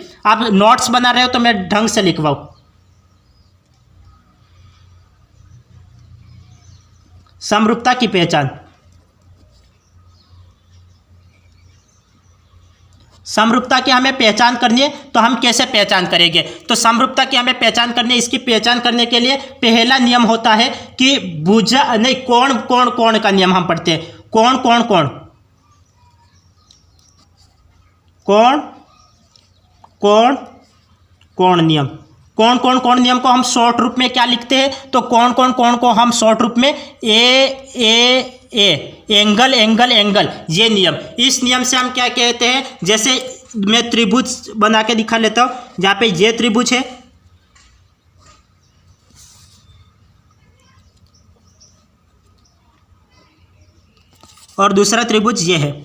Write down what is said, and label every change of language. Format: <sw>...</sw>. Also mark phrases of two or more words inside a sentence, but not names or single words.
<hi>आप नोट्स बना रहे हो तो मैं ढंग से लिखवाऊं। समरूपता की पहचान, समरूपता की हमें पहचान करनी है। तो हम कैसे पहचान करेंगे, तो समरूपता की हमें पहचान करनी है। इसकी पहचान करने के लिए पहला नियम होता है कि भुजा नहीं, कोण कोण कोण का नियम हम पढ़ते हैं। कोण कोण कोण कोण कोण कोण नियम, कोण कोण कोण नियम को हम शॉर्ट रूप में क्या लिखते हैं, तो कोण कोण कोण को हम शॉर्ट रूप में</hi> <en>A angle angle angle,</en> <hi>ये नियम। इस नियम से हम क्या कहते हैं, जैसे मैं त्रिभुज बना के दिखा लेता हूं, जहां पे ये त्रिभुज है और दूसरा त्रिभुज ये है।</hi>